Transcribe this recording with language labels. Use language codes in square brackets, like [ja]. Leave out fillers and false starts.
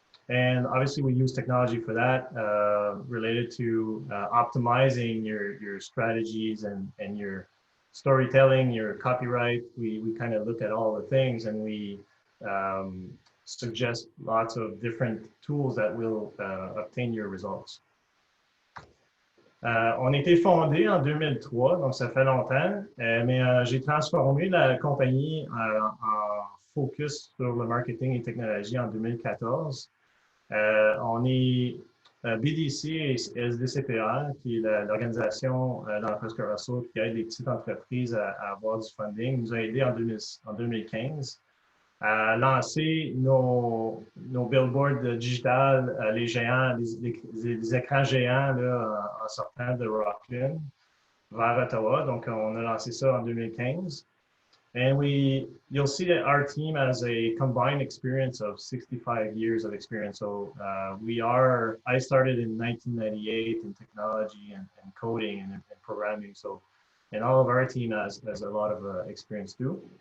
[en] And obviously we use technology for that related to optimizing your strategies and your storytelling, your copyright. We kind of look at all the things and we suggest lots of different tools that will obtain your results. [fr] On a été fondé en 2003, donc ça fait longtemps, mais j'ai transformé la compagnie en focus sur le marketing et technologie en 2014. On est BDC et SDCPR, qui est l'organisation dans Prescott Russell qui aide les petites entreprises à avoir du funding, nous a aidé en 2015 à lancer nos [en] billboards digital, [fr] les géants, les écrans géants là, en sortant de Rockland vers Ottawa. Donc, on a lancé ça en 2015. [en] And you'll see that our team has a combined experience of 65 years of experience. So I started in 1998 in technology and coding and programming. So, and all of our team has a lot of experience too.